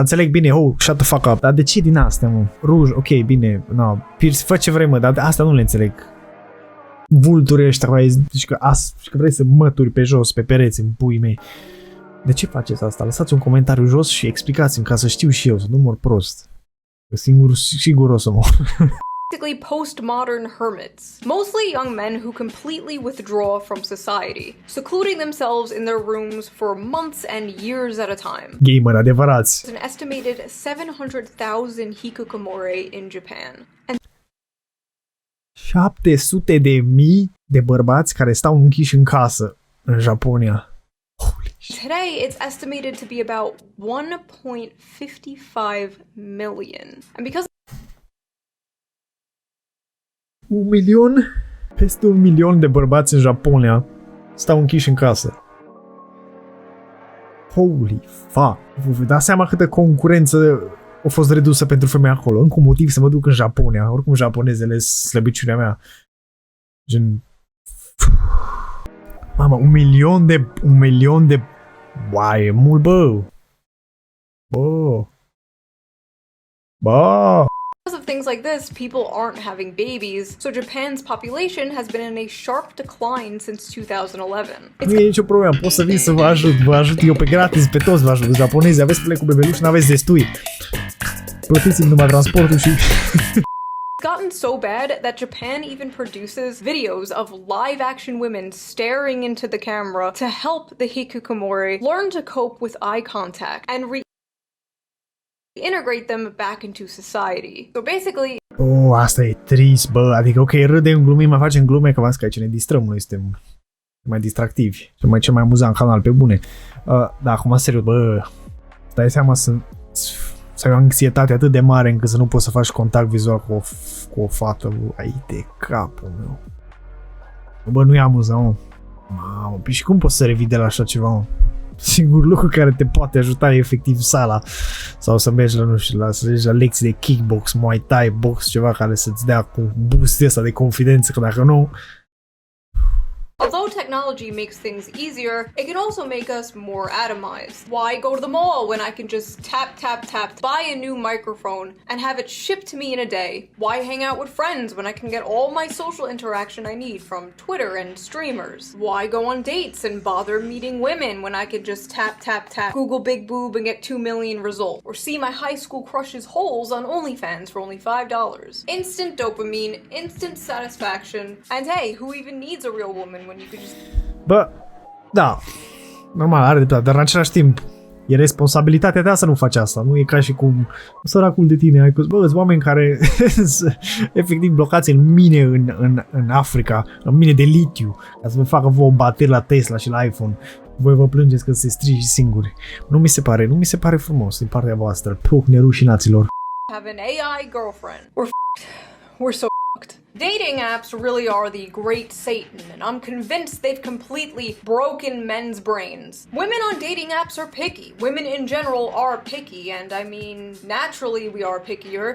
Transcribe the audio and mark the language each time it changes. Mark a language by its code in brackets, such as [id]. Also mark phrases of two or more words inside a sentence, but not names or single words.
[ro] Înțeleg bine, [en] shut the fuck up. [ro] Dar de ce din astea, mă? Ruj, ok, bine, piersi, fă ce vrei, mă, dar asta nu le înțeleg. Vulturi ăștia, zici că vrei să mături pe jos, pe pereți, în puii mei. De ce faceți asta? Lăsați un comentariu jos și explicați-mi ca să știu și eu, să nu mor prost. Că sigur o să mor. [en] Basically postmodern hermits, mostly young men who completely withdraw from society, secluding themselves in their rooms for months and years at a time. [ro] Gamer adevărați. [en] An estimated 700,000 hikikomori in Japan. And [ro] 700.000 de bărbați care stau închiși în casă în Japonia. [en] Holy shit. today it's estimated to be about 1.55 million. And because [ro] 1 milion? Peste 1 milion de bărbați în Japonia stau închiși în casă. [en] Holy fuck! [ro] Vă dați seama câtă concurență a fost redusă pentru femei acolo. Încă un motiv să mă duc în Japonia. Oricum japonezele slăbiciunea mea. Gen... Mama, 1 milion de... Uai, e mult, bă! Bă! [en] of things like this, people aren't having babies, so Japan's population has been in a sharp decline since 2011. [ro] Nu e nicio problemă, pot să vin să vă ajut eu pe gratis, pe toți vă ajut, japonezi, aveți plec cu bebeluși, n-aveți destui. Plătiți-mi numai transportul și... [en] Gotten so bad that Japan even produces videos of live-action women staring into the camera to help the hikikomori learn to cope with eye contact and reintegrate them back into society. So basically... [ro] Oh, asta e trist, bă, adică ok, râdem, glumim, mai facem glume, că v-ați că aici ne distrăm, noi suntem mai distractivi, cel mai amuzant canal, pe bune. Da, acum serios, bă, dai seama să ai o anxietate atât de mare încât să nu poți să faci contact vizual cu o fată, bă, ai de capul meu. Bă, nu e amuzant, mă. Mamă, și cum poți să revii de la așa ceva, mă? Singurul lucru care te poate ajuta e efectiv sala sau să mergi la, nu știu, să mergi la lecții de kickbox, muay thai, box, ceva care să-ți dea cu boost ăsta de confidență, că dacă nu... [en] Although technology makes things easier, it can also make us more atomized. Why go to the mall when I can just tap, tap, tap, buy a new microphone and have it shipped to me in a day? Why hang out with friends when I can get all my social interaction I need from Twitter and streamers? Why go on dates and bother meeting women when I can just tap, tap, tap, Google big boob and get 2 million results? Or see my high school crush's holes on OnlyFans for only $5? Instant dopamine, instant satisfaction, and hey, who even needs a real woman when you could just... [ro] Bă, da, normal, are dreptate, dar în același timp e responsabilitatea ta să nu faci asta, nu e ca și cum săracul de tine, ai bă, sunt oameni care efectiv blocați în mine în Africa, în mine de litiu, ca să vă facă vouă bateri la Tesla și la iPhone. Voi vă plângeți că se strigi singuri. Nu mi se pare frumos din partea voastră. Puh, nerușinaților. [en] Have an AI girlfriend. We're so fucked. Dating apps really are the great Satan, and I'm convinced they've completely broken men's brains. Women on dating apps are picky. Women in general are picky, and I mean, naturally we are pickier.